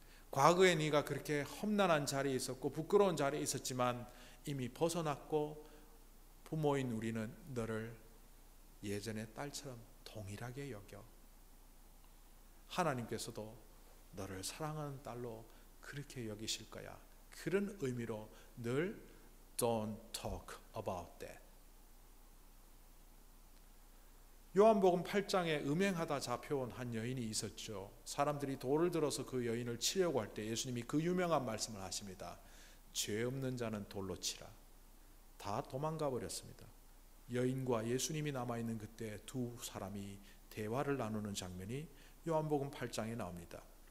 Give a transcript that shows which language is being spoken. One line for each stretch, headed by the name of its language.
Korean: 과거에 네가 그렇게 험난한 자리에 있었고 부끄러운 자리에 있었지만 이미 벗어났고 부모인 우리는 너를 예전의 딸처럼 동일하게 여겨. 하나님께서도 너를 사랑하는 딸로 그렇게 여기실 거야. 그런 의미로 늘
English: Don't talk about that.
Korean: 요한복음 8장에 음행하다 잡혀온 한 여인이 있었죠. 사람들이 돌을 들어서 그 여인을 치려고 할 때 예수님이 그 유명한 말씀을 하십니다. 죄 없는 자는 돌로 치라. 다 도망가 버렸습니다. 여인과 예수님이 남아있는 그때 두 사람이 대화를 나누는 장면이 요한복음 8장에 나옵니다.